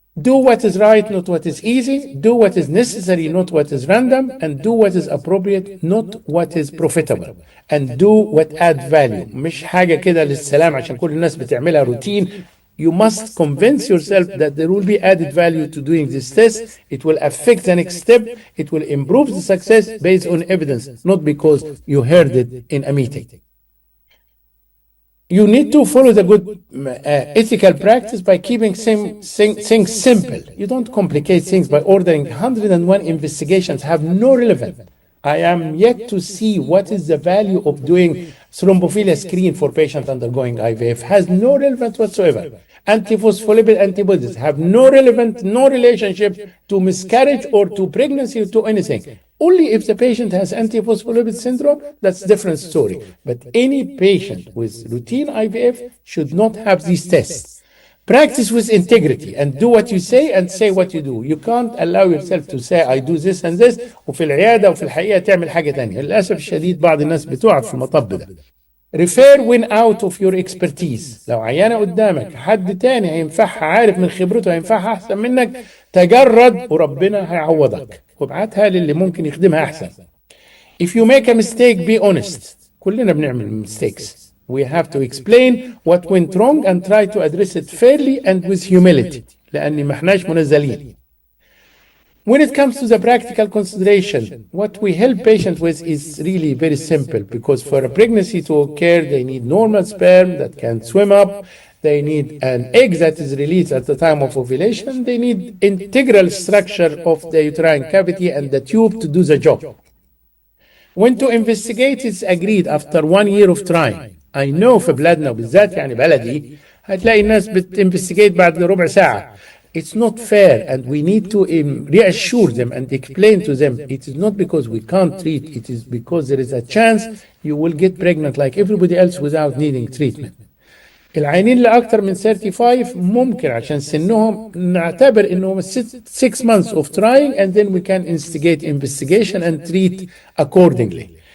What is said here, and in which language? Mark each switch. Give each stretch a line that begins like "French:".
English: Do what is right, not what is easy. Do what is necessary, not what is random. And do what is appropriate, not what is profitable. And do what add value.
Arabic: مش حاجة كده للسلام عشان كل الناس بتعملها روتين
English: You must convince yourself that there will be added value to doing this test. It will affect the next step. It will improve the success based on evidence, not because you heard it in a meeting. You need to follow the good ethical practice by keeping things simple. You don't complicate things by ordering 101 investigations have no relevance. I am yet to see what is the value of doing thrombophilia screen for patients undergoing IVF. Has no relevance whatsoever. Antiphospholipid antibodies have no relevance, no relationship to miscarriage or to pregnancy or to anything. Only if the patient has antiphospholipid syndrome, that's a different story. But any patient with routine IVF should not have these tests. Practice with integrity and do what you say and say what you do. You can't allow yourself to say I do this and this
Arabic: وفي العيادة وفي الحقيقة تعمل حاجة تانية. للأسف الشديد بعض الناس بتقع في المطب ده.
English: Refer when out of your expertise.
Arabic: لو عيانة قدامك حد تاني هينفعها عارف من خبرته هينفعها أحسن منك تجرد وربنا هيعوضك وابعتها للي ممكن يخدمها أحسن.
English: If you make a mistake be honest.
Arabic: كلنا بنعمل mistakes.
English: We have to explain what went wrong and try to address it fairly and with humility.
Arabic: لأن ما احناش منزلين.
English: When it comes to the practical consideration, what we help patients with is really very simple because for a pregnancy to occur, they need normal sperm that can swim up. They need an egg that is released at the time of ovulation. They need integral structure of the uterine cavity and the tube to do the job. When to investigate is agreed after 1 year of trying. I know
Arabic: في بلادنا وبالذات يعني بلدي هتلاقي الناس بتinvestigate بعد ربع ساعة.
English: It's not fair and we need to reassure them and explain to them it is not because we can't treat, it is because there is a chance you will get pregnant like everybody else without needing treatment.
Arabic: العينين اللي أكتر من 35 ممكن عشان سنهم نعتبر إنهم
English: 6 months of trying and then we can instigate investigation and treat accordingly.